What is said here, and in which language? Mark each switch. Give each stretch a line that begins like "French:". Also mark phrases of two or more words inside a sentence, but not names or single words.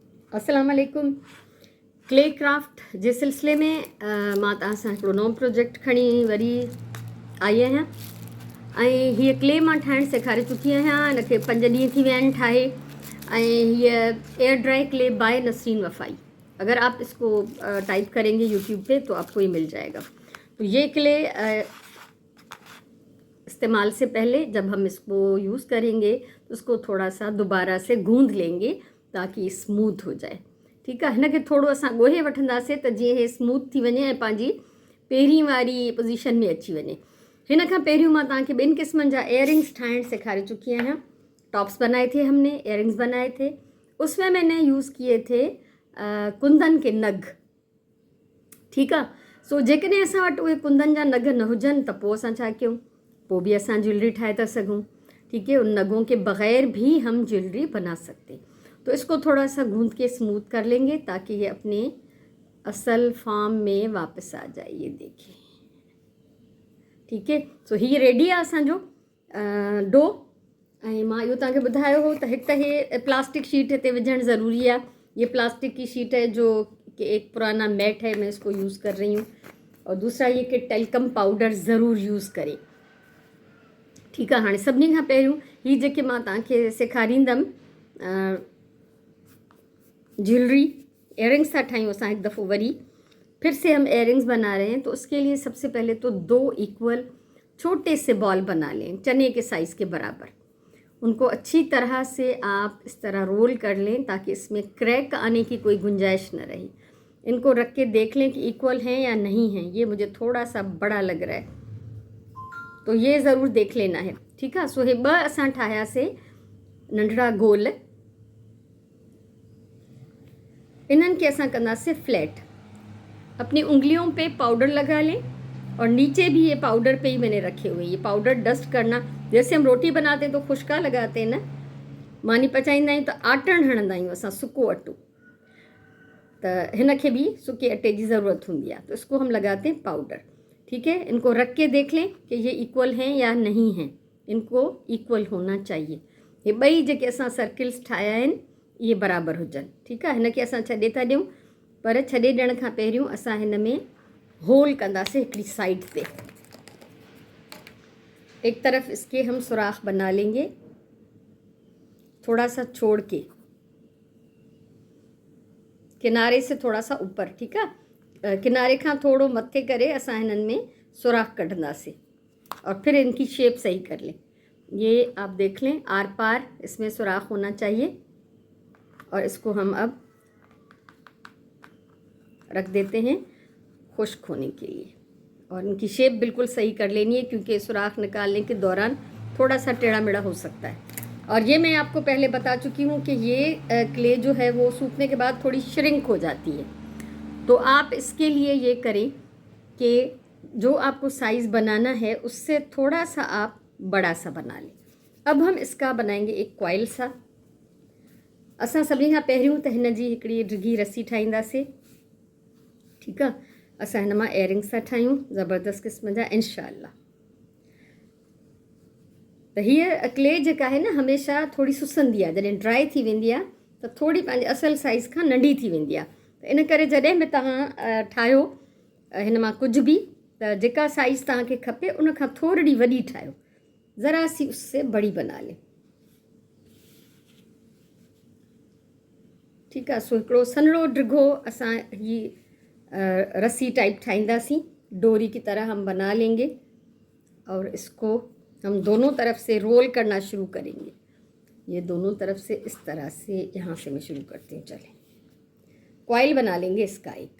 Arabic: السلام عليكم.
Sindhi: क्ले क्राफ्ट जे सिलसिले में मां तव्हां सां हिकिड़ो नओं प्रोजेक्ट खणी वरी आई आहियां ऐं हीअ क्ले मां ठाहिणु सेखारे चुकी आहियां। हिनखे 5 ॾींहं थी विया आहिनि ठाहे। ऐं हीअ
English: air dry clay by
Hindi: नसरीन वफ़ाई, अगर आप इसको टाइप करेंगे यूट्यूब पे तो आपको ये मिल जाएगा। तो ये क्ले इस्तेमाल से पहले जब हम इसको यूज़ करेंगे तो उसको थोड़ा सा दोबारा से गूंद लेंगे ताकि स्मूथ हो जाए।
Sindhi: ठीकु आहे। हिनखे थोरो असां ॻोहे वठंदासीं त जीअं हे स्मूथ थी वञे ऐं पंहिंजी पहिरीं वारी पोज़ीशन में अची वञे। हिन खां पहिरियों मां तव्हांखे 2 क़िस्मनि जा इयररिंग्स ठाहिणु सेखारे चुकी आहियां।
Hindi: टॉप्स बनाए थे हमने, इयररिंग्स बनाए थे। उसमें मैंने यूज़ किए थे कुंदन के नग।
Sindhi: ठीकु आहे। सो जेकॾहिं असां वटि उहे कुंदन जा नग न हुजनि त पोइ असां छा कयूं, पोइ भी असां ज्वेलरी ठाहे था सघूं।
Hindi: ठीक है, उन नगों के बगैर भी हम ज्वेलरी बना सकते। तो इसको थोड़ा सा गूंद के स्मूथ कर लेंगे ताकि ये अपने असल फॉर्म में वापस आ जाए। ये देखिए, ठीक है।
Sindhi: सो ही रेडी आहे असांजो डो। ऐं मां इहो तव्हांखे ॿुधायो हो त हिकु त हे प्लास्टिक शीट हिते विझणु ज़रूरी आहे।
Hindi: ये प्लास्टिक की शीट है जो कि एक पुराना मैट है, मैं इसको यूज़ कर रही हूँ। और दूसरा ये कि
English: talcum powder
Hindi: ज़रूर यूज़ करें।
Sindhi: ठीकु आहे। हाणे सभिनी खां पहिरियों ही जेके मां तव्हांखे सेखारींदमि
English: jewellery earrings
Sindhi: था ठाहियूं असां हिकु दफ़ो वरी
Hindi: फिर से हम इयररिंग्स बना रहे हैं। तो उसके लिए सबसे पहले तो 2 इक्वल छोटे से बॉल बना लें, चने के साइज़ के बराबर। उनको अच्छी तरह से आप इस तरह रोल कर लें ताकि इसमें क्रैक आने की कोई गुंजाइश न रहे। इनको रख के देख लें कि इक्वल हैं या नहीं हैं। ये मुझे थोड़ा सा बड़ा लग रहा है तो ये ज़रूर देख लेना है। ठीक है।
Sindhi: सो हे 2 असां ठाहियासीं नंढड़ा गोल। इन्हनि खे असां कंदासीं फ्लैट।
Hindi: अपनी उंगलियों पे पाउडर लगा लें और नीचे भी ये पाउडर पे ही मैंने रखे हुए। ये पाउडर डस्ट करना, जैसे हम रोटी बनाते हैं तो खुशका लगाते हैं न,
Sindhi: मानी पचाईंदा आहियूं त आटण हणंदा आहियूं असां, सुको अटो। त हिन खे
Hindi: भी सुके अटे की ज़रूरत होंगी है। तो इसको हम लगाते हैं पाउडर। ठीक है। इनको रख के देख लें कि ये इक्वल हैं या नहीं हैं। इनको इक्वल होना चाहिए।
Sindhi: ये 2 जेके असां सर्किल्स ठाहिया आहिनि ये बराबर हुजनि। ठीकु आहे। हिनखे असां छॾे था ॾियूं, पर छॾे ॾियण खां पहिरियों असां हिन में होल कंदासीं हिकिड़ी साइड पे।
Hindi: एक तरफ इसके हम सुराख बना लेंगे थोड़ा सा छोड़ के, किनारे से थोड़ा सा ऊपर।
Sindhi: ठीक है। किनारे खां थोड़ो मथे करे असां हिननि में सुराख कढंदासीं
Hindi: और फिर इनकी शेप सही कर लें। ये आप देख लें आर पार इसमें सुराख होना चाहिए। और इसको हम अब रख देते हैं खुश्क होने के लिए। और इनकी शेप बिल्कुल सही कर लेनी है क्योंकि सुराख निकालने के दौरान थोड़ा सा टेढ़ा मेढ़ा हो सकता है। और ये मैं आपको पहले बता चुकी हूँ कि ये क्ले जो है वो सूखने के बाद थोड़ी श्रिंक हो जाती है। तो आप इसके लिए ये करें कि जो आपको साइज़ बनाना है उससे थोड़ा सा आप बड़ा सा बना लें। अब हम इसका बनाएंगे एक कॉइल सा।
Sindhi: असां सभिनी खां पहिरियों त हिन जी हिकिड़ी डिघी रस्सी ठाहींदासीं। ठीकु आहे। असां हिन मां इयररिंग्स था ठाहियूं ज़बरदस्त क़िस्म जा इंशाअल्लाह। त हीअ क्ले जेका आहे न हमेशह थोड़ी सुसंदी आहे। जॾहिं ड्राई थी वेंदी आहे त थोड़ी पंहिंजे असल साइज़ खां नंढी थी वेंदी आहे। त इन करे जॾहिं बि तव्हां ठाहियो हिन मां कुझु बि, त जेका साइज़ तव्हांखे खपे उन खां थोरी वॾी ठाहियो,
Hindi: ज़रा सी उससे बड़ी बना लें।
Sindhi: ठीकु आहे। सो हिकिड़ो सन्हड़ो डिघो असां ही रस्सी टाइप ठाहींदासीं,
Hindi: डोरी की तरह हम बना लेंगे और इसको हम दोनों तरफ से रोल करना शुरू करेंगे। ये दोनों तरफ से इस तरह से, यहाँ से मैं शुरू करती हूँ। चलें, कॉइल बना लेंगे इसका एक।